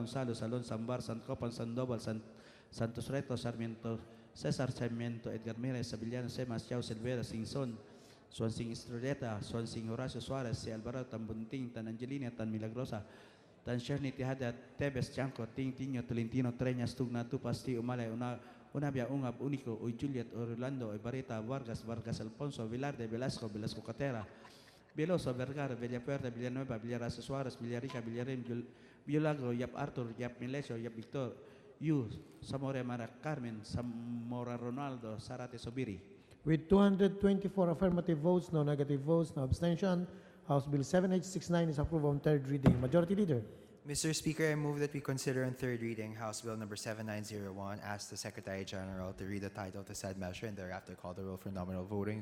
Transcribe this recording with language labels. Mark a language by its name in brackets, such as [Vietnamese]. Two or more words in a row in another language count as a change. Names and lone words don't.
[English] Salo, Salón, Sambar, Sancopan, Sandoval, Santos Reto, Sarmiento, Cesar, Sarmiento, Edgar Mírez, Sabillano, Semas, Chao, Silvera, Sinson, Swansing Estrelleta, Swansing Horacio Suarez, si Alvarado, Tan Bunting, Tan Angelina, Tan Milagrosa, Tan Sherny, Tijada, Tebes, Chanco, Ting, Tiño, Tolentino, Treñas, Tugna, Tupasti, Umale, Unabia, Ungab, Único, Uy Juliet, Orlando, Ibarreta, Vargas, Alfonso, Velarde, Velasco, Catera, Veloso, Vergara, Villapuerta, Villanueva, Villarasa Suarez, Villarica, Villarin, Violago, Yap Arthur, Yap Milesio, Yap Victor, Yu, Zamora Mara Carmen, Zamora Ronaldo, Zarate Sobiri. With 224 affirmative votes, no negative votes, no abstention, House Bill 7869 is approved on third reading. Majority Leader. Mr. Speaker, I move that we consider on third reading House Bill number 7901. Ask the Secretary General to read the title to said measure and thereafter call the roll for nominal voting.